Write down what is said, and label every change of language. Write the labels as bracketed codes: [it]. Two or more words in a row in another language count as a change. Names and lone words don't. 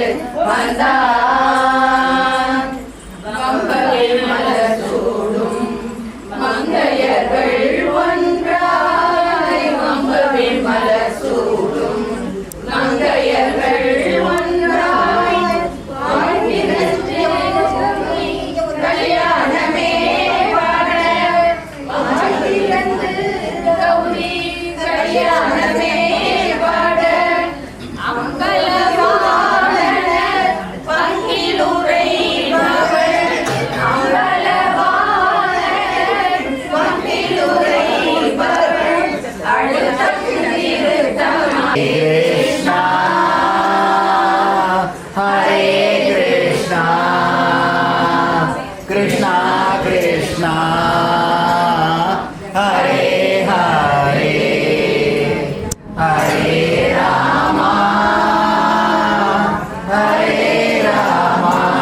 [ta] வந்தான் கம்பளில் மலர் சூடும் மங்கையர்கள் ஒன்றாய் கம்பளில் மலர் சூடும் மங்கையர்கள் ஒன்றாய் கல்யாணமே பாட கௌரி கல்யாணமே பாட அம்பலவான பங்கிலுரை மகள் அம்பலவான பங்கிலுரை மகள் அடுத்த [sa] कृष्ण हरे कृष्ण कृष्ण कृष्ण हरे हरे हरे राम हरे राम,